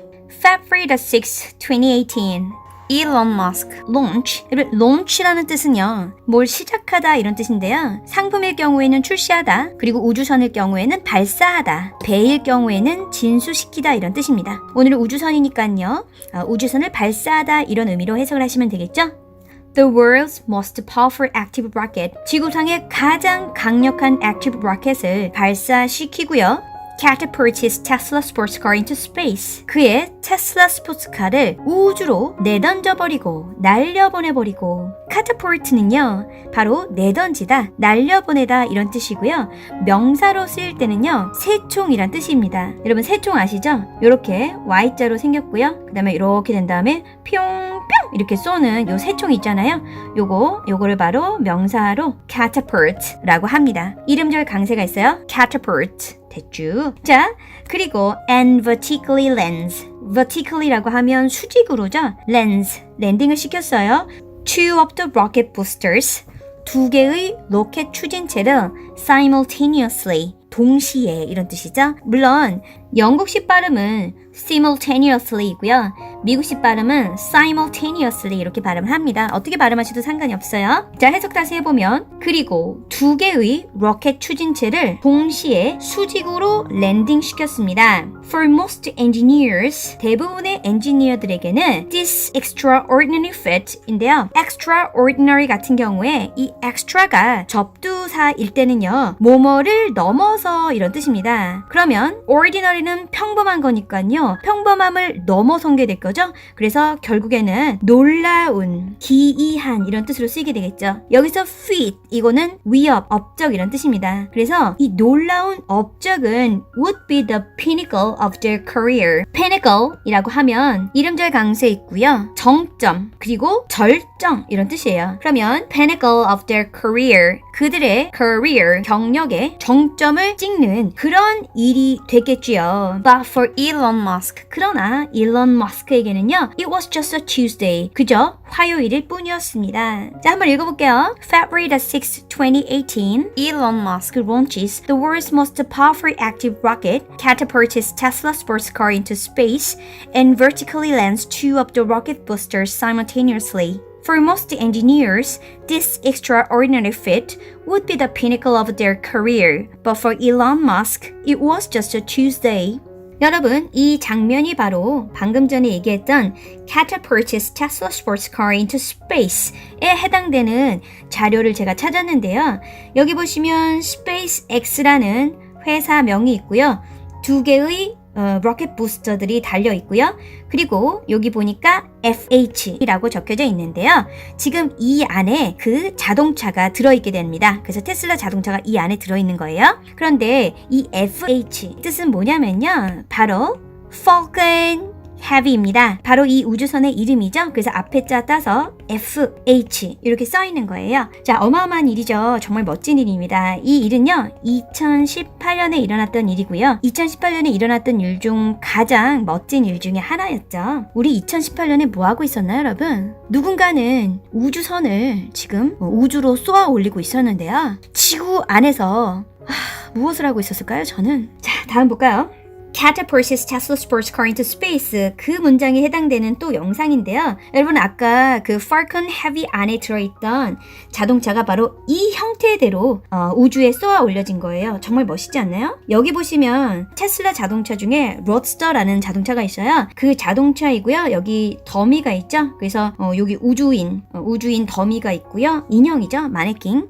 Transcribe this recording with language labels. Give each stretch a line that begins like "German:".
English: February 6, 2018 일론 머스크 launch.
Korean: launch라는 뜻은요, 뭘 시작하다 이런 뜻인데요. 상품일 경우에는 출시하다, 그리고 우주선일 경우에는 발사하다, 배일 경우에는 진수시키다 이런 뜻입니다. 오늘은 우주선이니까요, 우주선을 발사하다 이런 의미로 해석을 하시면 되겠죠?
English: The world's most powerful active rocket.
Korean: 지구상의 가장 강력한 active rocket을 발사시키고요.
English: catapult his Tesla sports car into space.
Korean: 그의 테슬라 스포츠카를 우주로 내던져버리고 날려보내버리고. catapult는요, 바로 내던지다, 날려보내다 이런 뜻이고요. 명사로 쓰일 때는요, 새총이란 뜻입니다. 여러분 새총 아시죠? 이렇게 Y자로 생겼고요. 그 다음에 이렇게 된 다음에 뿅뿅 이렇게 쏘는 요 새총 있잖아요. 요거를 바로 명사로 catapult라고 합니다. 이름절 강세가 있어요. catapult. 됐죠? 자, 그리고
English: and vertically lands.
Korean: vertically라고 하면 수직으로죠. lands, 랜딩을 시켰어요.
English: two of the rocket boosters.
Korean: 두 개의 로켓 추진체를 simultaneously, 동시에 이런 뜻이죠. 물론 영국식 발음은 simultaneously이고요. 미국식 발음은 simultaneously 이렇게 발음을 합니다. 어떻게 발음하셔도 상관이 없어요. 자, 해석 다시 해보면 그리고 두 개의 로켓 추진체를 동시에 수직으로 랜딩 시켰습니다.
English: For most engineers,
Korean: 대부분의 엔지니어들에게는
English: this extraordinary feat인데요.
Korean: extraordinary 같은 경우에 이 extra가 접두사일 때는요, 뭐뭐를 넘어서 이런 뜻입니다. 그러면 ordinary는 우리는 평범한 거니까요. 평범함을 넘어선 게 될 거죠. 그래서 결국에는 놀라운, 기이한 이런 뜻으로 쓰이게 되겠죠. 여기서 feat 이거는 위협, 업적 이런 뜻입니다. 그래서 이 놀라운 업적은
English: would be the pinnacle of their career.
Korean: pinnacle 이라고 하면 이름절 강세 있고요. 정점 그리고 절정 이런 뜻이에요. 그러면
English: pinnacle of their career
Korean: 그들의 career 경력의 정점을 찍는 그런 일이 됐겠지요.
English: But for Elon Musk
Korean: 그러나 일론 머스크에게는요
English: It was just a Tuesday
Korean: 그저 화요일일 뿐이었습니다. 자 한번 읽어볼게요.
English: February the 6th, 2018 Elon Musk launches the world's most powerful active rocket, catapults Tesla sports car into space, and vertically lands two of the rocket boosters simultaneously. For most engineers, this extraordinary feat would be the pinnacle of their career, but for Elon Musk, it was just a Tuesday.
Korean: 여러분, 이 장면이 바로 방금 전에 얘기했던
English: catapults Tesla sports car into space
Korean: 에 해당되는 자료를 제가 찾았는데요. 여기 보시면 SpaceX라는 회사명이 있고요. 두 개의 로켓 부스터들이 달려 있고요. 그리고 여기 보니까 FH라고 적혀져 있는데요. 지금 이 안에 그 자동차가 들어있게 됩니다. 그래서 테슬라 자동차가 이 안에 들어있는 거예요. 그런데 이 FH 뜻은 뭐냐면요. 바로 Falcon Heavy입니다. 바로 이 우주선의 이름이죠. 그래서 앞에 자 따서 FH 이렇게 써 있는 거예요. 자, 어마어마한 일이죠. 정말 멋진 일입니다. 이 일은요 2018년에 일어났던 일이고요. 2018년에 일어났던 일 중 가장 멋진 일 중에 하나였죠. 우리 2018년에 뭐 하고 있었나요, 여러분? 누군가는 우주선을 지금 우주로 쏘아 올리고 있었는데요. 지구 안에서 무엇을 하고 있었을까요? 저는 자, 다음 볼까요?
English: catapults Tesla sports car into space
Korean: 그 문장에 해당되는 또 영상인데요. 여러분 아까 그 Falcon Heavy 안에 들어있던 자동차가 바로 이 형태대로 우주에 쏘아 올려진 거예요. 정말 멋있지 않나요? 여기 보시면 테슬라 자동차 중에 로드스터라는 자동차가 있어요. 그 자동차이고요. 여기 더미가 있죠. 그래서 여기 우주인 더미가 있고요. 인형이죠. 마네킹.